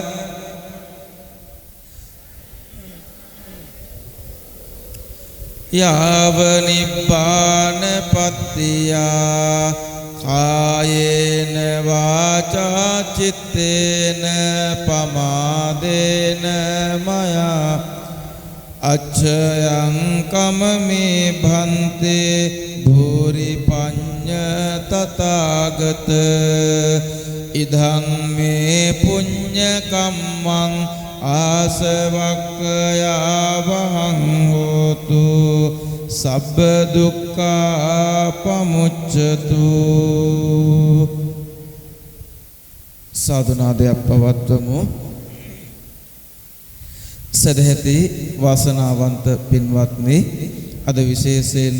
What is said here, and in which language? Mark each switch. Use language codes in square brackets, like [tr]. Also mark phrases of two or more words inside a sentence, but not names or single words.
[pi] යාව නිබ්බාන පත්තියා කායේන වාචා චිත්තේන පමාදේන මයා අච්ඡයං කමමේ භන්තේ භූරි පඤ්ඤ තථාගත ඉදං මේ පුඤ්ඤ කම්මං ආසවක්ඛයාවහං හෝතු සබ්බ දුක්ඛා පමුච්ඡතු [si] සාදුනාදයක් පවත්වමු සදහැති වාසනාවන්ත පින්වත්නි අද විශේෂයෙන්ම